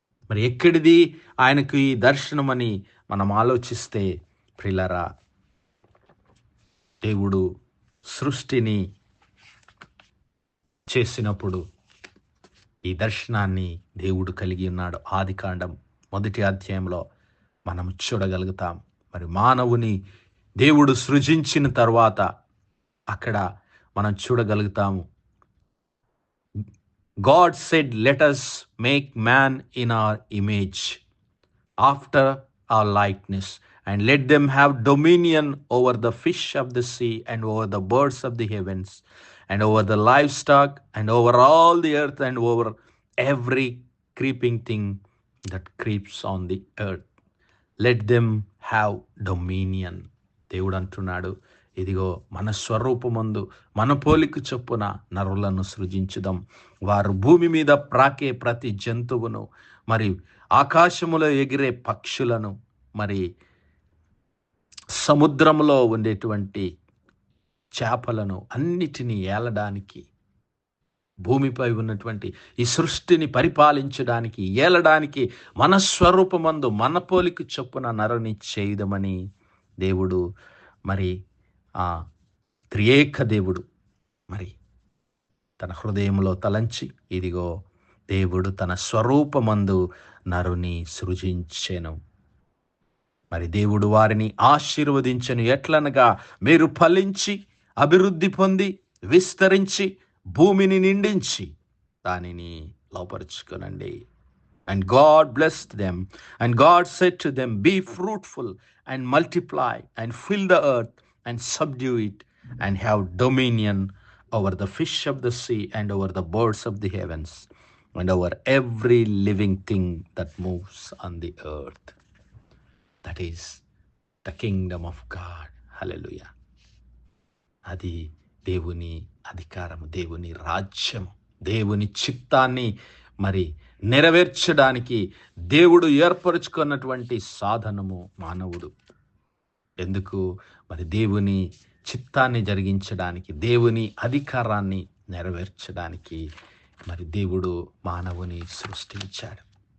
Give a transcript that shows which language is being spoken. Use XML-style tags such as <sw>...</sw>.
<te>మరి ఎక్కడిది ఆయనకు ఈ దర్శనమని మనం ఆలోచిస్తే ప్రియులారా, దేవుడు సృష్టిని చేసినప్పుడు ఈ దర్శనాన్ని దేవుడు కలిగి ఉన్నాడు. ఆదికాండం 1వ అధ్యాయంలో మనం చూడగలుగుతాం. మరి మానవుని దేవుడు సృజించిన తర్వాత అక్కడ మనం చూడగలుగుతాము.</te> <en>God said, "Let us make man in our image, after our likeness, and let them have dominion over the fish of the sea, and over the birds of the heavens, and over the livestock, and over all the earth, and over every creeping thing that creeps on the earth. Let them have dominion."</en> <te>దేవుడు అంటున్నాడు, ఇదిగో మన స్వరూపమందు మన పోలిక చొప్పున నరులను సృజించుదాం. వారు భూమి మీద ప్రాకే ప్రతి జంతువును, మరి ఆకాశములో ఎగిరే పక్షులను, మరి సముద్రంలో ఉండేటువంటి చేపలను అన్నిటినీ ఏలడానికి, భూమిపై ఉన్నటువంటి ఈ సృష్టిని పరిపాలించడానికి, ఏలడానికి మన స్వరూపమందు మన పోలిక చొప్పున నరుని చేయుదమని దేవుడు మరి ఆ త్రియేక దేవుడు మరి తన హృదయంలో తలంచి, ఇదిగో దేవుడు తన స్వరూపమందు నరుని సృజించెను. మరి దేవుడు వారిని ఆశీర్వదించెను. ఎట్లనగా, మీరు ఫలించి అభివృద్ధి పొంది విస్తరించి భూమిని నిండించి దానిని లోపరుచుకొనండి.</te> <en>And God blessed them, and God said to them, "Be fruitful and multiply, and fill the earth and subdue it, and have dominion over the fish of the sea, and over the birds of the heavens, and over every living thing that moves on the earth." That is the kingdom of God. Hallelujah.</en> <te>అది దేవుని అధికారము, దేవుని రాజ్యము, దేవుని చిత్తాన్ని మరి నెరవేర్చడానికి దేవుడు ఏర్పరచుకున్నటువంటి సాధనము మానవుడు. ఎందుకు? మరి దేవుని చిత్తాన్ని జరిగించడానికి, దేవుని అధికారాన్ని నెరవేర్చడానికి మరి దేవుడు మానవుని సృష్టించాడు.</te>